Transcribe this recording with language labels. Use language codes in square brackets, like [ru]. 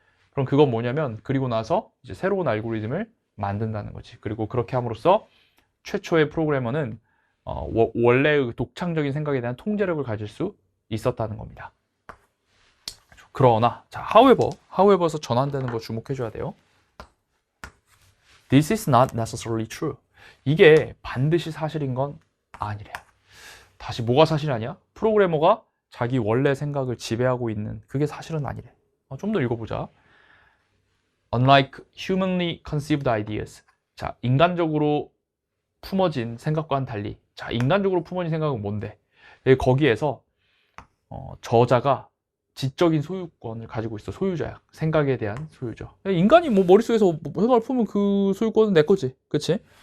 [ko] 그럼 그건 뭐냐면, 그리고 나서 이제 새로운 알고리즘을 만든다는 거지. 그리고 그렇게 함으로써 최초의 프로그래머는 원래의 독창적인 생각에 대한 통제력을 가질 수 있었다는 겁니다. 그러나, 자, however에서 전환되는 거 주목해줘야 돼요. [en] This is not necessarily true. [ko] 이게 반드시 사실인 건 아니래. 다시 뭐가 사실 아니야? 프로그래머가 자기 원래 생각을 지배하고 있는 그게 사실은 아니래. 좀 더 읽어보자. [en] Unlike humanly conceived ideas. [ko] 자, 인간적으로 품어진 생각과는 달리. 자, 인간적으로 품어진 생각은 뭔데? 거기에서 저자가 지적인 소유권을 가지고 있어. 소유자야. 생각에 대한 소유자. 인간이 뭐 머릿속에서 생각을 품으면 그 소유권은 내 거지. 그치?